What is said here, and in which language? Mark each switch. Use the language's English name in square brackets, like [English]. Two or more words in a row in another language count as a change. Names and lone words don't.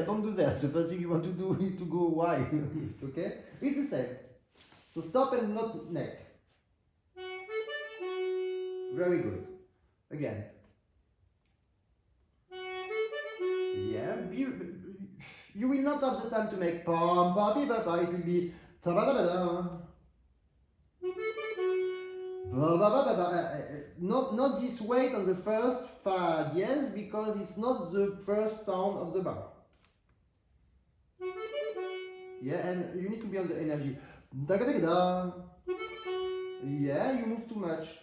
[English] The first thing you want to do is to go why. Okay? It's the same. So stop and not neck. Very good. Again. Yeah. You will not have the time to make pom pom pi ba pa. It will be ta ba da ba da. Not this weight on the first [French] fa dièse [English] because it's not the first sound of the bar. Yeah, and you need to be on the energy. Yeah, you move too much.